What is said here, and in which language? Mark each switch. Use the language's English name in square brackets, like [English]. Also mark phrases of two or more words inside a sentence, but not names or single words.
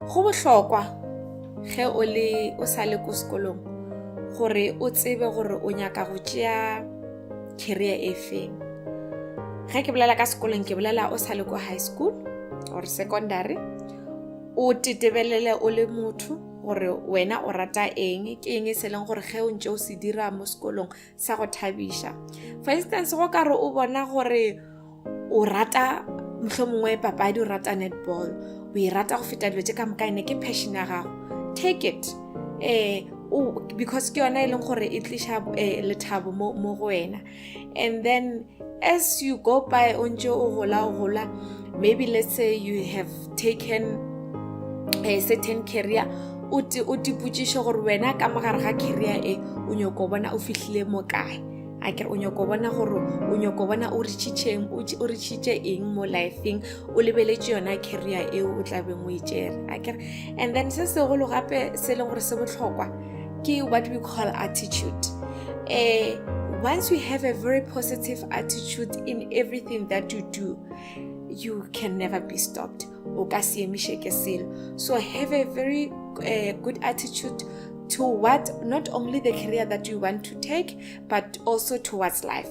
[Northern Sotho] Go bohlokwa ge o sa le ko sekolong gore o tsebe gore o nyaka go tšea career e feng. Ge ke bolela ka sekolong ke bolela o sa le ko [English] high school or secondary, [Northern Sotho] o tetebelele o le motho gore wena o rata eng, ke eng se leng gore ge o ntse o se dira mo sekolong sa go thabisha. [English] For instance, [Northern Sotho] go ka re o bona gore o rata mohlomongwe papadi, o rata netball, o e rata go feta dilo tse ka moka ene ke passion ya gago, [English] take it because [Northern Sotho] ke yona e leng gore e tlisha lethabo mo go wena. [English] And then as you go by [Northern Sotho] o ntse o gola, [English] maybe let's say you have taken a certain career, [Northern Sotho] o tipotšiše gore wena ka mogare ga career e o nyako bona o fihlile mo kae, a kere o nyako bona gore o nyako bona o reachitše eng mo lifeng, o lebeletše yona career e o tla beng o e tšere, a kere. [English] And then [Northern Sotho] se segolo gape se leng gore se bohlokwa ke [English] what we call attitude. Once you have a very positive attitude in everything that you do, you can never be stopped. So have a very good attitude toward not only the career that you want to take, but also towards life.